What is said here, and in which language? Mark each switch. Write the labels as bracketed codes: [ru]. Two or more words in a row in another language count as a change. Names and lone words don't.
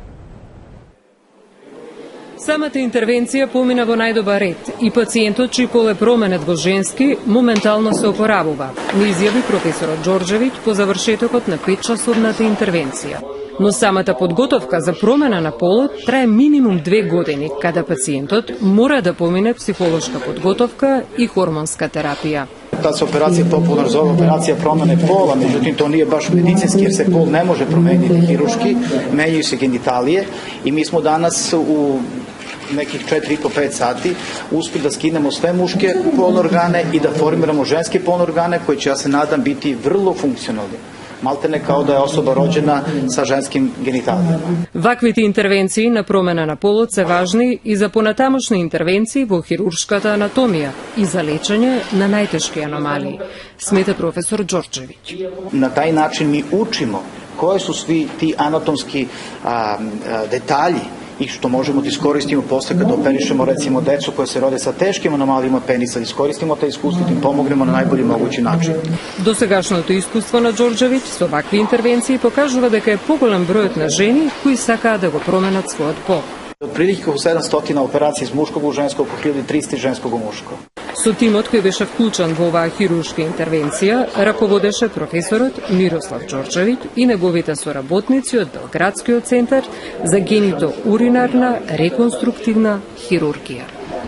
[mk] Самата интервенција помина во најдобар ред и пациентот чиј пол е променет во женски моментално се опоравува, ни изјави професорот Ѓорѓевиќ по завршетокот на 5-часовната интервенција. Но самата подготовка за промена на полот трае минимум 2 години, каде пациентот мора да помине психолошка подготовка и хормонска терапија. [sr] Та се операција популарно зove операција промene пола, меđutim to nije baš medicinski jer se pol ne može promeniti hirurški, menjaju se genitalije i mi smo danas u nekih 4,5-5 sati uspeli da skinemo sve muške polne organe i da formiramo ženske polne organe koji će, ja se nadam, biti vrlo funkcionalni. Maltene kao da je osoba rođena sa ženskim genitalijama. [mk] Ваквите интервенции на промена на полот се важни и за понатамошни интервенции во хируршката анатомија и за лечење на најтешки аномалии, смета професор Ѓорѓевиќ. [sr] Na taj način mi učimo koje su svi ti anatomski detalji i što možemo da iskoristimo posle kada operišemo recimo decu koje se rode sa teškim anomalijama penisa, da iskoristimo taj iskustvo i da im pomognemo na najbolji mogući način. [mk] Досегашното искуство на Ѓорѓевиќ со вакви интервенции покажува дека е поголем бројот на жени кои сакаат да го променат својот пол. [sr] Otprilike oko 700 operacija iz muškog u žensko, oko 1300 ženskog u muško. [mk] Со тимот кој беше вклучен во оваа хируршка интервенција, раководеше професорот Мирослав Ѓорѓевиќ и неговите соработници од Белградскиот центар за генито-уринарна реконструктивна хирургија.